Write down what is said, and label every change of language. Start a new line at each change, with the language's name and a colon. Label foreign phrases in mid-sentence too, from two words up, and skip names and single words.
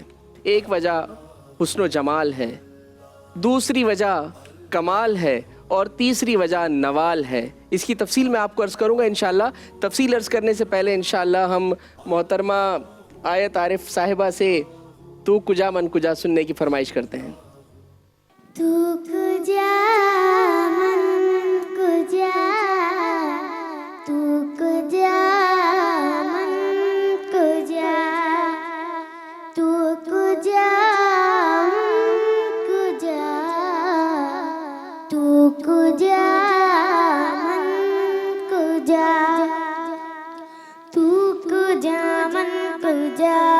Urdu: ایک وجہ حسن و جمال ہے، دوسری وجہ کمال ہے، اور تیسری وجہ نوال ہے۔ اس کی تفصیل میں آپ کو عرض کروں گا انشاءاللہ۔ تفصیل عرض کرنے سے پہلے انشاءاللہ ہم محترمہ آیت عارف صاحبہ سے
Persian: تو کجا من کجا
Urdu: سننے کی فرمائش کرتے ہیں۔
Persian: تو کجا من کجا، تو کجا من کجا، تو کجا من کجا، تو کجا من کجا، تو کجا من کجا،